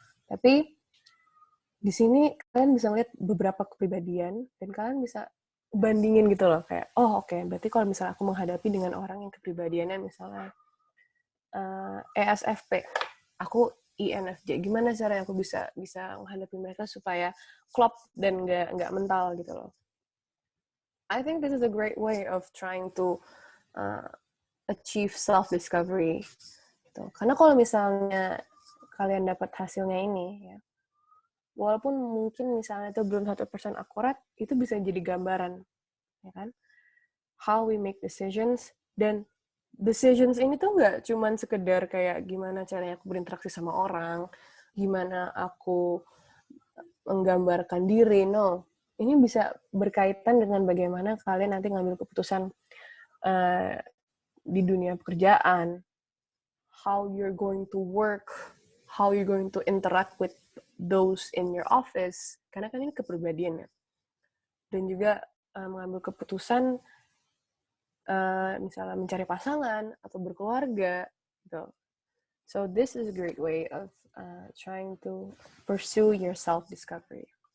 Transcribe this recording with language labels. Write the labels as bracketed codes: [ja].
[id] Tapi di sini kalian bisa lihat beberapa kepribadian, dan kalian bisa bandingin gitu loh, kayak, oke, berarti kalau misalnya aku menghadapi dengan orang yang kepribadiannya misalnya ESFP, aku INFJ, gimana caranya aku bisa menghadapi mereka supaya klop dan nggak mental gitu loh. [en] I think this is a great way of trying to achieve self-discovery. [id] Gitu. Karena kalau misalnya kalian dapat hasilnya ini, ya, walaupun mungkin misalnya itu belum 100% akurat, itu bisa jadi gambaran, ya kan? [en] How we make decisions, [id] dan decisions ini tuh nggak cuman sekedar kayak gimana caranya aku berinteraksi sama orang, gimana aku menggambarkan diri, no. Ini bisa berkaitan dengan bagaimana kalian nanti ngambil keputusan di dunia pekerjaan, [en] how you're going to work, how you're going to interact with those in your office, [id] karena kan ini kepribadian ya. Dan juga mengambil keputusan misalnya mencari pasangan atau berkeluarga gitu. [en] So this is a great way of trying to pursue your self-discovery.